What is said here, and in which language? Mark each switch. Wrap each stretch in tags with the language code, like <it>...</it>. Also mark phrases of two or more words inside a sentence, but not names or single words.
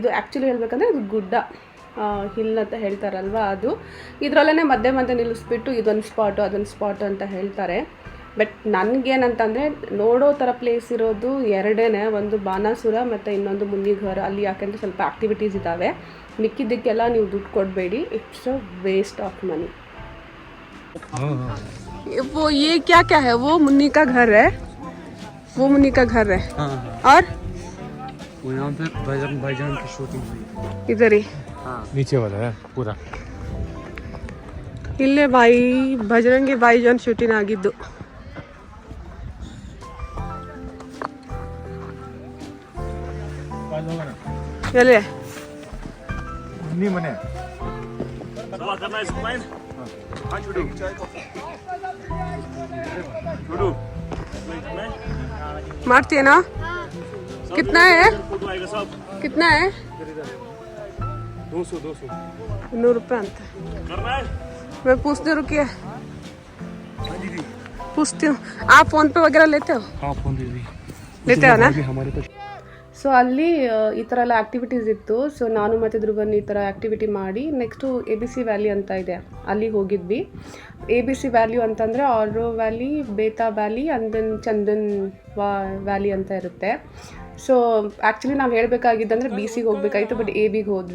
<kn>ಇದು ಆ್ಯಕ್ಚುಲಿ ಹೇಳ್ಬೇಕಂದ್ರೆ ಇದು ಗುಡ್ಡ, ಹಿಲ್ ಅಂತ ಹೇಳ್ತಾರಲ್ವ, ಅದು ಇದರಲ್ಲೇ ಮಧ್ಯೆ ನಿಲ್ಲಿಸ್ಬಿಟ್ಟು ಇದೊಂದು ಸ್ಪಾಟು ಅದೊಂದು ಸ್ಪಾಟು ಅಂತ ಹೇಳ್ತಾರೆ. ಬಟ್ ನನಗೇನಂತಂದರೆ ನೋಡೋ ಥರ ಪ್ಲೇಸ್ ಇರೋದು ಎರಡೇ, ಒಂದು ಬಾನಾಸುರ ಮತ್ತು ಇನ್ನೊಂದು ಮುನ್ನಿ ಘರ್. ಅಲ್ಲಿ ಯಾಕೆಂದರೆ ಸ್ವಲ್ಪ ಆ್ಯಕ್ಟಿವಿಟೀಸ್ ಇದ್ದಾವೆ. ಮಿಕ್ಕಿದ್ದಕ್ಕೆಲ್ಲ ನೀವು ದುಡ್ಡು ಕೊಡಬೇಡಿ,</kn> <en>it's a waste of money.</en> <hi>वो ये क्या क्या है? वो मुन्नी का घर है, वो मुन्नी का घर है। हाँ। और वो यहाँ पे भाईजान की शूटिंग हुई इधर ही। हाँ, नीचे वाला है पूरा.</hi> <kn>इल्ले ಬಜರಂಗಿ ಭಾಯಿಜಾನ್ ಶೂಟಿಂಗ್ ಆಗಿದ್ದು. ಎಲ್ಲಿ ಮುನ್ನಿ ಮನೆ. ಮಾಡ್ತೀಯನಾ?</kn> <hi>कितना है? कितना है? 200</hi> <kn>100 रुपये ಅಂತ.</kn> <hi>मैं पूछती हूँ, रुकिए पूछती हूँ. आप फ़ोन पे वगैरह लेते हो? हाँ, फोन दीदी लेते हो ना? हमारे तो.</hi> <kn>ಸೊ ಅಲ್ಲಿ ಈ ಥರ ಎಲ್ಲ ಆ್ಯಕ್ಟಿವಿಟೀಸ್ ಇತ್ತು. ಸೊ ನಾನು ಮತ್ತು ಧ್ರುವನ್ ಈ ಥರ ಆ್ಯಕ್ಟಿವಿಟಿ ಮಾಡಿ ನೆಕ್ಸ್ಟು ABC ವ್ಯಾಲಿ ಅಂತ ಇದೆ, ಅಲ್ಲಿಗೆ ಹೋಗಿದ್ವಿ. ABC ವ್ಯಾಲ್ಯೂ ಅಂತಂದರೆ ಆರೋ ವ್ಯಾಲಿ, ಬೇತಾ ವ್ಯಾಲಿ</kn> <en>and then</en> <kn>ಚಂದನ್ ವ್ಯಾಲಿ ಅಂತ ಇರುತ್ತೆ.</kn> <en>so actually</en> <kn>ನಾವು ಹೇಳಬೇಕಾಗಿದ್ದಂದರೆ BCಗೆ ಹೋಗಬೇಕಾಗಿತ್ತು, ಬಟ್ ABಗೆ ಹೋದ್ವಿ.</kn>